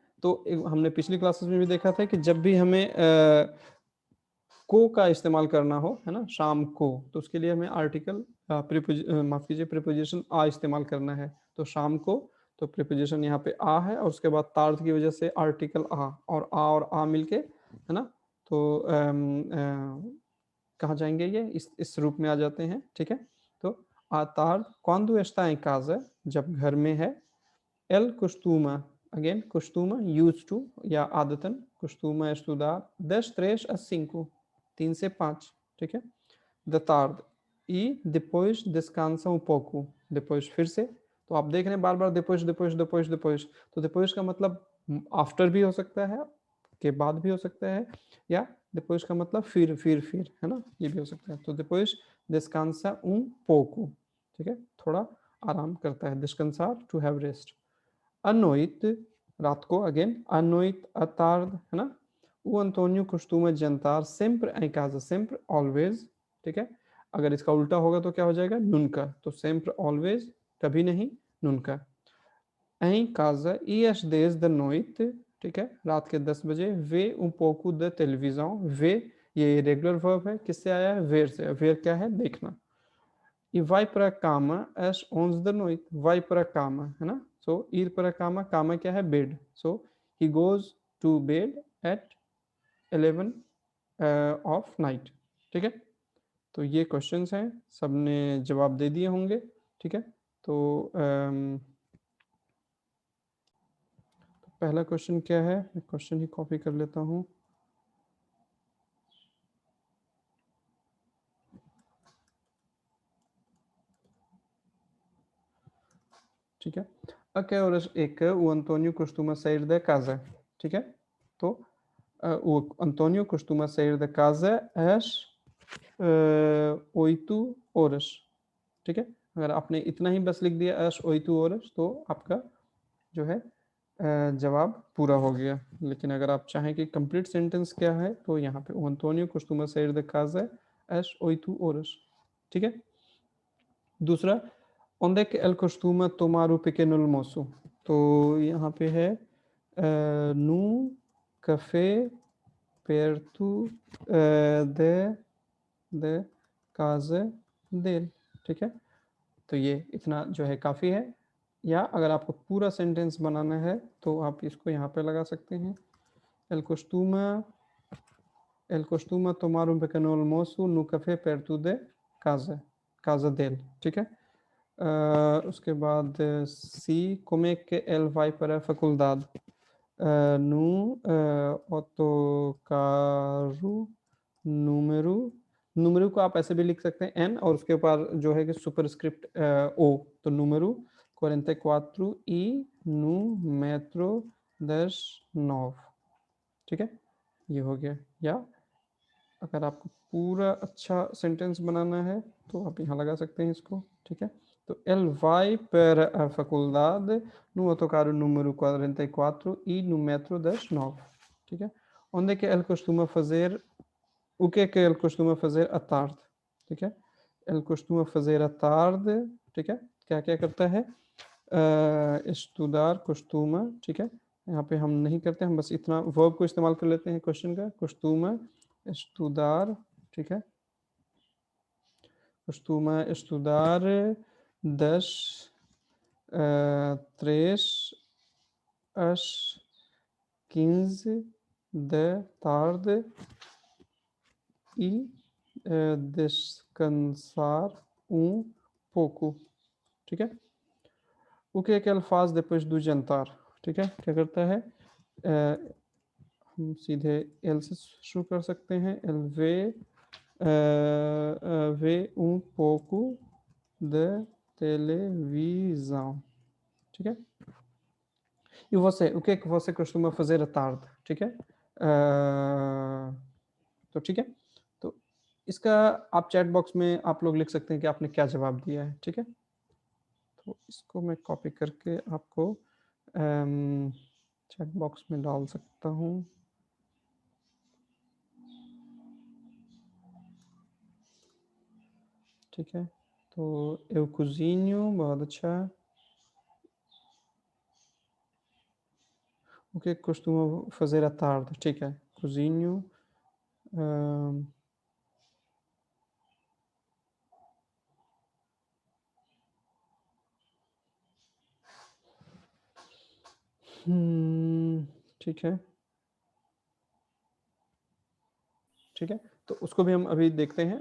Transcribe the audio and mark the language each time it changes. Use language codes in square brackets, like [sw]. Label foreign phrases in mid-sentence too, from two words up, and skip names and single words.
[hi] तो हमने पिछली क्लासेस में भी देखा था कि जब भी हमें को का इस्तेमाल करना हो, है ना, शाम को, तो उसके लिए हमें आर्टिकल माफ कीजिए प्रीपोजिशन आ इस्तेमाल करना है. तो शाम को, तो प्रीपोजिशन यहाँ पे आ है और उसके बाद तार्थ की वजह से आर्टिकल आ और आ मिलके, है ना. तो कहाँ जाएंगे? ये इस रूप में आ जाते हैं. ठीक है. तो आ तार्थ [pt] quando está em casa, [hi] जब घर में है. [pt] El costuma, अगेन costuma, [en] used to [hi] या आदतन, [pt] costuma estudar das 3 às 5, [hi] 3 से 5. ठीक है. [pt] Da tarde e depois descansa um pouco, depois [hi] फिर से. तो आप देख रहे हैं बार बार depois. तो depois का मतलब आफ्टर भी हो सकता है, के बाद भी हो सकता है, या depois का मतलब फिर, है ना, ये भी हो सकता है. [pt] तो depois descansa um pouco, [hi] ठीक है, थोड़ा आराम करता है. [pt] descansar, [en] to have rest. [pt] À noite, [hi] रात को, [pt] अगेन à noite, à tarde, [hi] है ना. [pt] O Antônio costuma jantar sempre em casa, sempre, [en] always. [hi] ठीक है. अगर इसका उल्टा होगा तो क्या हो जाएगा? nunca. तो sempre, always, कभी नहीं, [pt] nunca. Em casa e às 10 da noite, ठीक है, रात के 10 बजे, vê um pouco da televisão. vê, [hi] ये रेगुलर वर्ब है, किससे आया है? ver से. ver क्या है? देखना. [pt] E vai para a cama às 11 da noite. vai para a cama, [hi] है ना. [pt] So ir para a cama, cama [hi] क्या है? [en] bed. So he goes to bed at 11 of night. [hi] ठीक है. तो ये क्वेश्चंस हैं, सबने जवाब दे दिए होंगे. ठीक है. तो पहला क्वेश्चन क्या है? मैं क्वेश्चन ही कॉपी कर लेता हूँ. ठीक है. [pt] A que horas é que o Antônio costuma sair da casa? [hi] ठीक है. [pt] तो o Antônio costuma sair da casa às 8 horas. [hi] ठीक है. अगर आपने इतना ही बस लिख दिया [pt] às 8 horas, [hi] तो आपका जो है जवाब पूरा हो गया. लेकिन अगर आप चाहें कि [en] complete sentence [hi] क्या है, तो यहाँ पे [pt] o Antônio costuma sair da casa às 8 horas. [hi] ठीक है. दूसरा, [pt] onde é que ele costuma tomar o pequeno almoço? [hi] तो यहाँ पे है [pt] no café perto de casa dele. [hi] ठीक है. तो ये इतना जो है काफ़ी है. या अगर आपको पूरा सेंटेंस बनाना है तो आप इसको यहाँ पे लगा सकते हैं. [pt] ele costuma tomar um pequeno almoço no café perto de casa dele. [hi] ठीक है. उसके बाद सी, [pt] como é que ele vai para a faculdade? No autocarro número [hi] को आप ऐसे भी लिख सकते हैं n, और उसके ऊपर जो है कि सुपरस्क्रिप्ट o. [pt] तो número 44 e no metro das 9. [hi] ठीक है. ये हो गया. या अगर आपको पूरा अच्छा सेंटेंस बनाना है तो आप यहाँ लगा सकते हैं इसको. ठीक है. [pt] तो ele vai para a faculdade no autocarro número 44 e no metro das 9. [hi] ठीक है. [pt] Onde é que ele costuma fazer? O que é que ele costuma fazer à tarde? [hi] ठीक है. [pt] ele costuma fazer à tarde, [hi] ठीक है, क्या क्या करता है? [pt] estudar, costuma. [hi] ठीक है. यहाँ पे हम नहीं करते, हम बस इतना वर्ब को इस्तेमाल कर लेते हैं क्वेश्चन का. [pt] costuma estudar. [hi] ठीक है. [pt] costuma estudar das 3 às 15 da tarde e descansar um pouco. [hi] ठीक है. [pt] O que é que ele faz depois do jantar? [hi] ठीक है. क्या करता है? हम सीधे एल से शुरू कर सकते हैं। [pt] एल vê um pouco de televisão, [hi] ठीक है। [pt] E você, o que é que você costuma fazer à tarde, [hi] ठीक है। तो ठीक है, तो इसका आप [en] chat box [hi] में आप लोग लिख सकते हैं कि आपने क्या जवाब दिया है, ठीक है। तो इसको मैं कॉपी करके आपको [en] chat box [hi] में डाल सकता हूँ। ठीक है, तो [pt] eu cozinho, [hi] बहुत अच्छा। [pt] O que é que costuma fazer à tarde? [hi] ठीक है, cozinho. अम, ठीक है, ठीक है, तो उसको भी हम अभी देखते हैं।